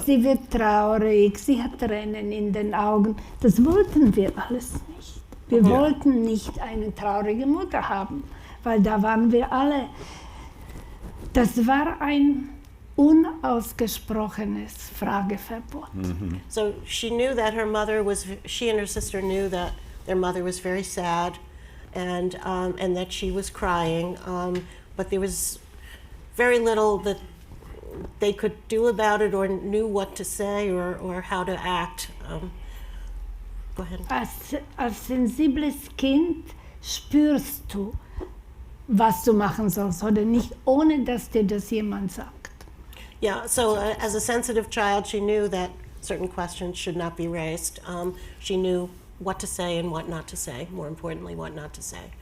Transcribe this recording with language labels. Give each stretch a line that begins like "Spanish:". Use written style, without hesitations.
German: Sie wird traurig, sie hat Tränen in den Augen. Das wollten wir alles nicht. Wir wollten nicht eine traurige Mutter haben, weil da waren wir alle. Das war ein unausgesprochenes Frageverbot.
English: So she knew that she and her sister knew that their mother was very sad, and that she was crying, but there was very little that they could do about it or knew what to say or how to act. Go ahead.
German: Als sensibles Kind spürst du, was du machen sollst oder nicht, ohne dass dir das jemand sagt.
English: Yeah, so as a sensitive child, she knew that certain questions should not be raised. She knew what to say and what not to say, more importantly, what not to say.